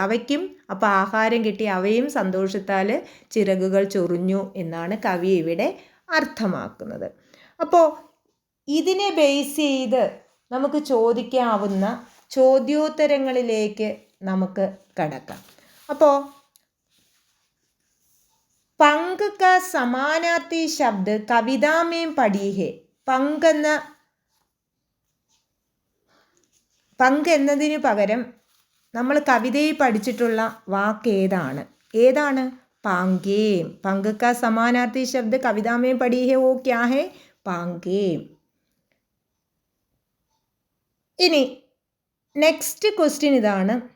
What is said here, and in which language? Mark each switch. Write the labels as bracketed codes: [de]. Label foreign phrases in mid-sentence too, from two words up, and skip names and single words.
[ml] അവയ്ക്കും അപ്പോൾ ആഹാരം കിട്ടി, അവയും സന്തോഷത്താൽ ചിറകുകൾ ചൊറിഞ്ഞു എന്നാണ് കവി ഇവിടെ അർത്ഥമാക്കുന്നത്. അപ്പോൾ ഇതിനെ ബേസ് ചെയ്ത് നമുക്ക് ചോദിക്കാവുന്ന ചോദ്യോത്തരങ്ങളിലേക്ക് നമുക്ക് കടക്കാം. [hi] അപ്പോൾ पंग का समानार्थी शब्द कविता में पढ़ी है. [ml] പങ്ക് എന്നതിന് പകരം നമ്മൾ കവിതയിൽ പഠിച്ചിട്ടുള്ള വാക്ക് ഏതാണ്? [hi] പാങ്കേം. पंक का समानार्थी शब्द कविता में पढ़ी है वो क्या है? [ml] പാങ്കേം. ഇനി [en] next question [ml] ഇതാണ്.